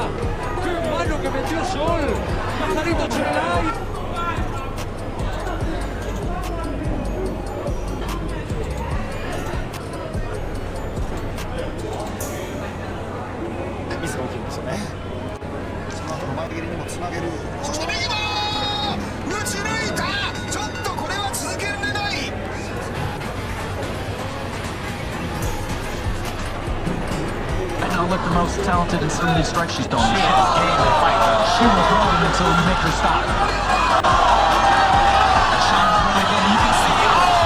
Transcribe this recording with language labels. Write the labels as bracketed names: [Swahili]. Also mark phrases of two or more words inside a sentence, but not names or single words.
[Spanish] Qué mano que metió Sol. Pajarito Churelay. [Japanese] Miss が起きるんですよね。その後の前蹴りにもつなげる。そして右は打ち抜いた。ちょっとこれは続けられない。 [English] I know what the most talented and smoothly strike she's done. She has game to fight. She will hold it until you make her stop. Shines really good. You can see it.